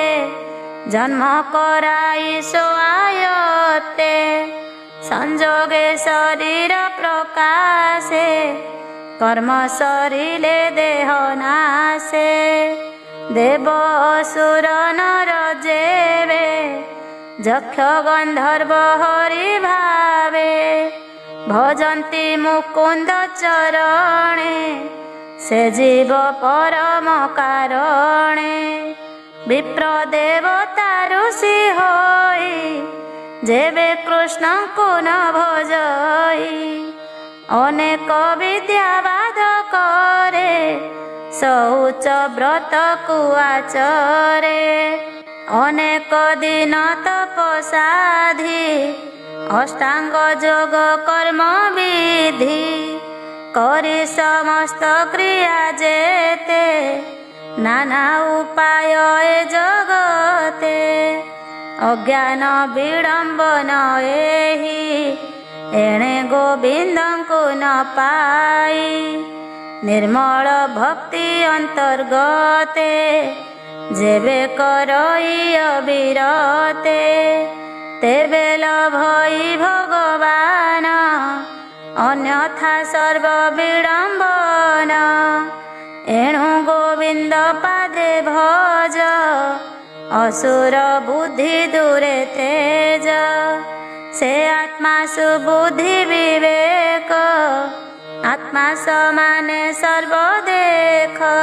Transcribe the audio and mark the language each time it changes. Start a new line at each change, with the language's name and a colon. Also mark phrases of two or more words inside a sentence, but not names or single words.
Odia: ଜନ୍ମ କରାଇ ସୋ ଆୟତେ ସଂଯୋଗେ ଶରୀର ପ୍ରକାଶେ କର୍ମ ସରିଲେ ଦେହ ନାଶେ ଦେବ ଅସୁର ନର ଯେବେ ଯକ୍ଷ ଗନ୍ଧର୍ବ ହରି ଭାବେ ଭଜନ୍ତି ମୁକୁନ୍ଦ ଚରଣେ ସେ ଜୀବ ପରମ କାରଣେ ବିପ୍ର ଦେବତା ଋଷି ହୋଇ ଯେବେ କୃଷ୍ଣ କୁ ନ ଭଜଇ ଅନେକ ବିଦ୍ୟାବାଦ କରେ ଶୌଚ ବ୍ରତ କୁଆଚରେ ଅନେକ ଦିନ ତପସାଧି ଅଷ୍ଟାଙ୍ଗ ଯୋଗ କର୍ମ ବିଧି କରି ସମସ୍ତ କ୍ରିୟା ଯେତେ ନାନା ଉପାୟ ଏ ଜଗତେ ଅଜ୍ଞାନ ବିଡମ୍ବନ ଏହି ଏଣେ ଗୋବିନ୍ଦ କୁ ନ ପାଇ ନିର୍ମଳ ଭକ୍ତି ଅନ୍ତର୍ଗତେ ଯେବେ କରଇ ଅବିରତେ ତେବେ ଲଭଇ ଭଗବାନ ଅନ୍ୟଥା ସର୍ବ ବିଡମ୍ବନ ଏଣୁ ଗୋବିନ୍ଦ ପାଦେ ଭଜ ଅସୁର ବୁଦ୍ଧି ଦୂରେ ତେଜ ସେ ଆତ୍ମା ସୁବୁଦ୍ଧି ବିବେକ ଆତ୍ମା ସମାନେ ସର୍ବ ଦେଖ